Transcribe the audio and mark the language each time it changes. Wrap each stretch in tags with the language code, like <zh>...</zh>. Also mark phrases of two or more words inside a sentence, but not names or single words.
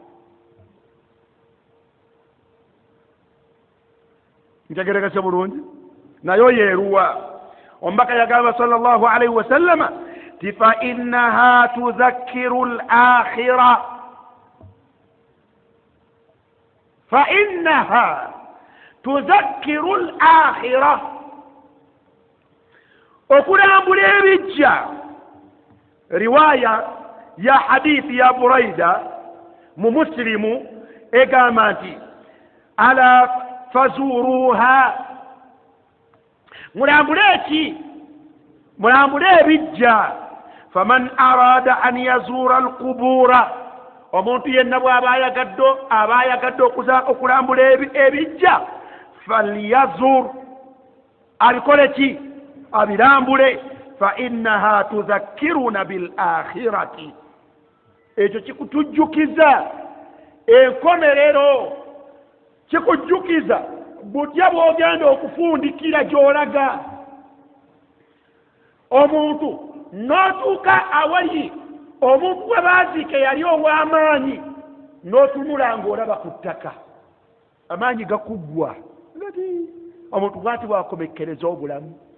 <lg>ntegeregese bulungi naye yeeruwa omubaka yagamba</lg> <ar>صلى الله عليه وسلم</ar> <lg>ti</lg> <ar>فإنها تذكر الآخرة فإنها تذكر الآخرة</ar> <lg>okulambula ebijja riwaya ya hadithi ya Buraida mu Muslimu egamba nti</lg> <ar>ألا فزوروها</ar> <lg>mulambule ebijja</lg> <ar>فمن أراد أن يزور القبور</ar> <lg>omuntu yenna bw'aba ayagadde okulambula ebijja falyazur abikole ki abirambule</lg> <ar>فإنها تذكرنا بالآخرة</ar> <lg>ekyo kikutujjukiza enkomerero kikujjukiza butya bw'ogenda okufundikira gy'olaga omuntu n'otuuka awali omuntu gwe baziike yali ow'amaanyi n'otunula ng'olaba ku ttaka amaanyi gakuggwa omuntu bwati bwakomekkereza obulamu</lg>